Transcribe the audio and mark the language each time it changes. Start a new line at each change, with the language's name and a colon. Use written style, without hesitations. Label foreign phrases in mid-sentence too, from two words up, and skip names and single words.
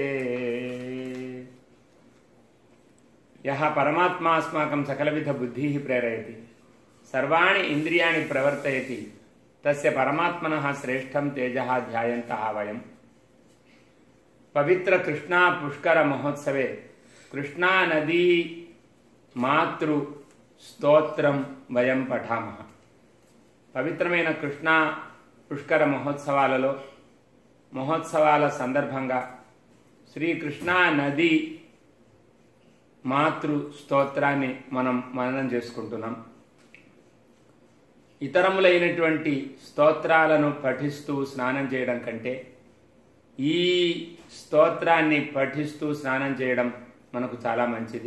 Sanskrit: यः परमात्मा अस्माकं सकलविध बुद्धिः प्रेरयति सर्वाणि इन्द्रियाणि प्रवर्तयति तस्य परमात्मनः श्रेष्ठं तेजः ध्यायन्तः वयम्। पवित्र कृष्णा पुष्कर महोत्सवे कृष्णा नदी मातृ स्तोत्रं वयं पठामः।
Telugu: పవిత్రమైన కృష్ణా పుష్కర మహోత్సవాల సందర్భంగా శ్రీకృష్ణా నది మాతృ స్తోత్రాన్ని మనం మననం చేసుకుంటున్నాం. ఇతరములైనటువంటి స్తోత్రాలను పఠిస్తూ స్నానం చేయడం కంటే ఈ స్తోత్రాన్ని పఠిస్తూ స్నానం చేయడం మనకు చాలా మంచిది.